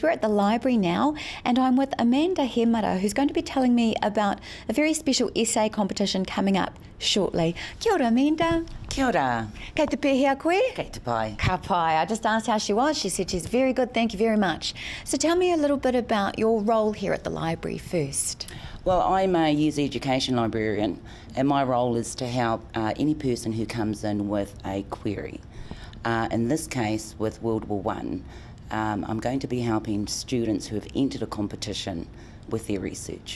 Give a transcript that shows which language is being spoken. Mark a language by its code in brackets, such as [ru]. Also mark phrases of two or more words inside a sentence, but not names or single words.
[en] We're at the library now and I'm with Amanda Hemara, who's going to be telling me about a very special essay competition coming up shortly. [mi] Kia ora Amanda. Kia ora. Kei te pēhea koe? Kei te pai. Ka pai. [en] I just asked how she was. She said she's very good, thank you very much. So tell me a little bit about your role here at the library first. Well, I'm a youth education librarian and my role is to help any person who comes in with a query. In this case, with World War I, I'm going to be helping students who have entered a competition with their research.